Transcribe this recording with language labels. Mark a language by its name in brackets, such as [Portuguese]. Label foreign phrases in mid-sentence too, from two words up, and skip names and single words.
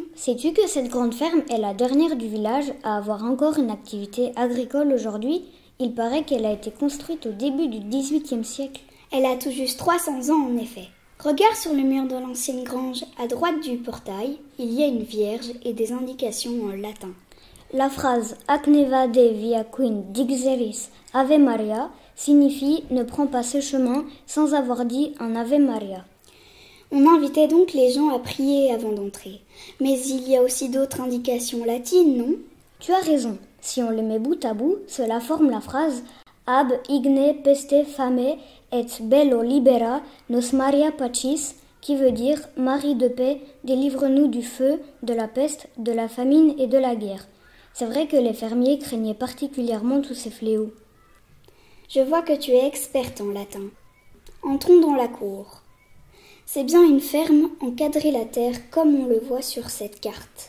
[French] Sais-tu que cette grande ferme est la dernière du village à avoir encore une activité agricole aujourd'hui? Il paraît qu'elle a été construite au début du XVIIIe siècle. Elle a tout juste 300 ans en effet. Regarde sur le mur de l'ancienne grange, à droite du portail, il y a une vierge et des indications en latin. La phrase « [Latin] Ac ne vade via quin dixeris Ave Maria [French] » signifie « Ne prends pas ce chemin sans avoir dit un Ave Maria ». On invitait donc les gens à prier avant d'entrer. Mais il y a aussi d'autres indications latines, non? Tu as raison. Si on les met bout à bout, cela forme la phrase « [Latin] Ab igne peste fame et bello libera nos Maria pacis [French] » qui veut dire « Marie de paix, délivre-nous du feu, de la peste, de la famine et de la guerre ». C'est vrai que les fermiers craignaient particulièrement tous ces fléaux. Je vois que tu es experte en latin. Entrons dans la cour. C'est bien une ferme en quadrilatère comme on le voit sur cette carte.